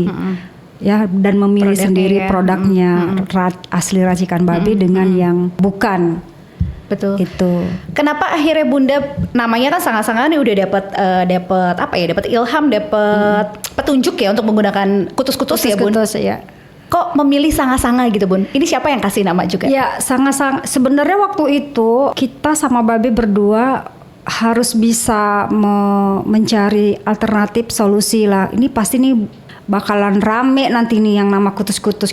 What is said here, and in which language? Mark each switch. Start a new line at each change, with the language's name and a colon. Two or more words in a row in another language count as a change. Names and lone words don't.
Indonesian: Ya, dan memilih Produknya sendiri ya. produknya asli racikan Babe dengan yang bukan. Betul. Itu. Kenapa akhirnya Bunda namanya kan sangat-sangat nih udah dapat ilham, dapat petunjuk ya untuk menggunakan kutus-kutus ya Bun. Kutus, ya. Kok memilih Sanga-Sanga gitu Bun? Ini siapa yang kasih nama juga? Ya, Sanga-Sanga. Sebenarnya waktu itu kita sama Babe berdua harus bisa mencari alternatif solusi lah. Ini pasti nih bakalan rame nanti nih yang nama kutus-kutus.